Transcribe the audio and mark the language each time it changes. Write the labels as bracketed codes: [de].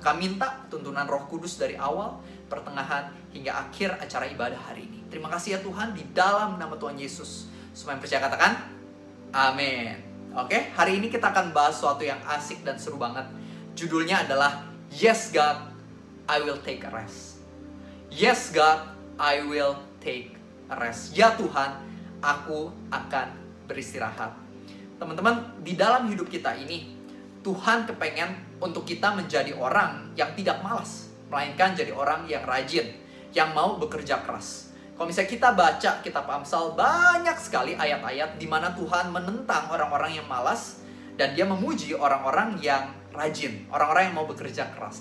[id] Kami minta tuntunan Roh Kudus dari awal, pertengahan, hingga akhir acara ibadah hari ini. Terima kasih ya Tuhan, di dalam nama Tuhan Yesus. Semua yang percaya katakan, amin. Oke, hari ini kita akan bahas sesuatu yang asik dan seru banget. Judulnya adalah [en] Yes God, I will take a rest. Yes God, I will take a rest. [id] Ya Tuhan, aku akan beristirahat. Teman-teman, di dalam hidup kita ini, Tuhan kepengen untuk kita menjadi orang yang tidak malas, melainkan jadi orang yang rajin, yang mau bekerja keras. Kalau misalnya kita baca kitab Amsal, banyak sekali ayat-ayat di mana Tuhan menentang orang-orang yang malas dan Dia memuji orang-orang yang rajin, orang-orang yang mau bekerja keras.